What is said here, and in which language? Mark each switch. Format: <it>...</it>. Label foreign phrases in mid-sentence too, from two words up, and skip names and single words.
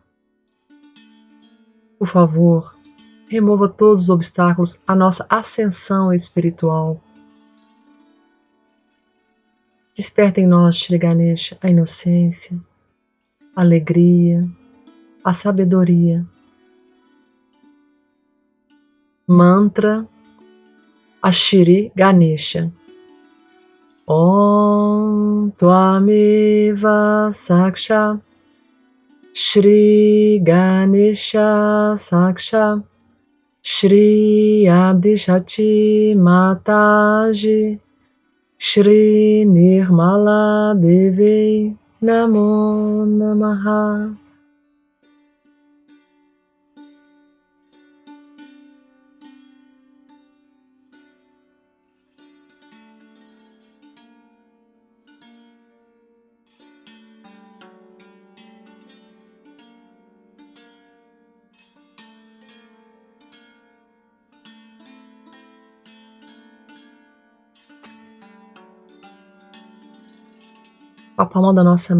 <pt>Por favor, remova todos os obstáculos à nossa ascensão espiritual. Desperta em nós, Shri Ganesha, a inocência, a alegria, a sabedoria. Mantra a Shri Ganesha.</pt> <sa>Om Tvameva Saksha Shri Ganesha Saksha Shri Adishati Mataji Shri Nirmala Devi Namo Namaha.</sa> <pt>Com a palma da nossa</pt>